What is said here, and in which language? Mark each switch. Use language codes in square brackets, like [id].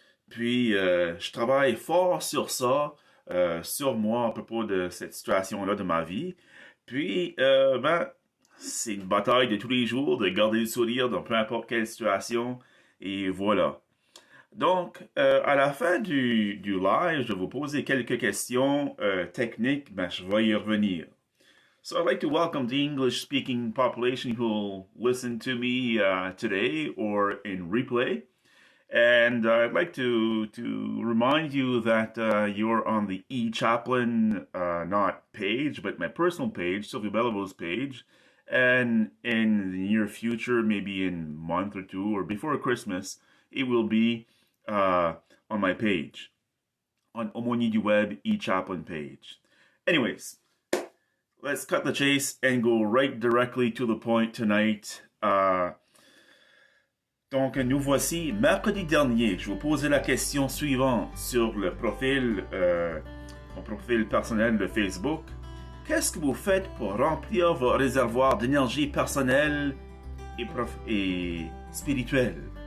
[fr] Puis, je travaille fort sur ça, sur moi à propos de cette situation-là de ma vie. Puis, ben, c'est une bataille de tous les jours de garder le sourire dans peu importe quelle situation. Et voilà. Donc, à la fin du live, je vais vous poser quelques questions techniques. Ben, je vais y revenir. [en] So I'd like to welcome the English speaking population who will listen to me today or in replay. And I'd like to remind you that you're on the eChaplain, not page, but my personal page, Sylvia Belivo's page. And in the near future, maybe in a month or two or before Christmas, it will be uh, on my page, on Omoni du Web eChaplain page. Anyways, let's cut the chase and go right directly to the point tonight. [fr] Donc, nous voici mercredi dernier. Je vous posais la question suivante sur mon profil personnel de Facebook. Qu'est-ce que vous faites pour remplir vos réservoirs d'énergie personnelle et spirituelle?